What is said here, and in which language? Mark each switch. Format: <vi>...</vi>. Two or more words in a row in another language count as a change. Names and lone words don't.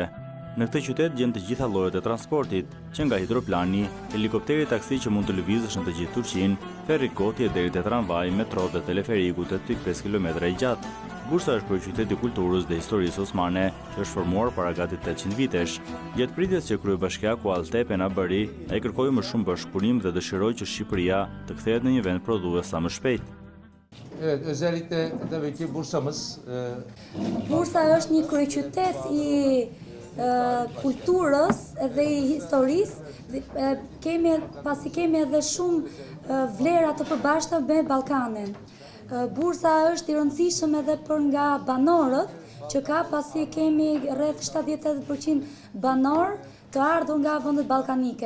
<sq>Në këtë qytet gjen të gjitha llojet e transportit, që nga hidroplani, helikopteri taksi që mund të lëvizësh në të gjithë Turqinë, ferri gotje deri te tramvaj, metro dhe teleferiku 8.5 km i gjatë. Bursa është për qytet i kulturës dhe historisë osmane, që është formuar para gati 800 vitesh. Gjatë pritjes që kryebashkiaku Altepe na bëri, ai kërkoi më shumë bashkëpunim dhe dëshiroi që Shqipëria të kthehet në një vend prodhues sa më shpejt.</sq> <tr>Evet, özellikle tabii ki Bursa'mız.</tr> <sq>Bursa është një kryeqytet i kulturës dhe i historisë, pasi kemi edhe shumë vlera të përbashkëta me Ballkanin. Bursa është i rëndësishëm edhe për nga banorët, që ka pasi kemi rreth 70-80% banor të ardhur nga vendet ballkanike.</sq>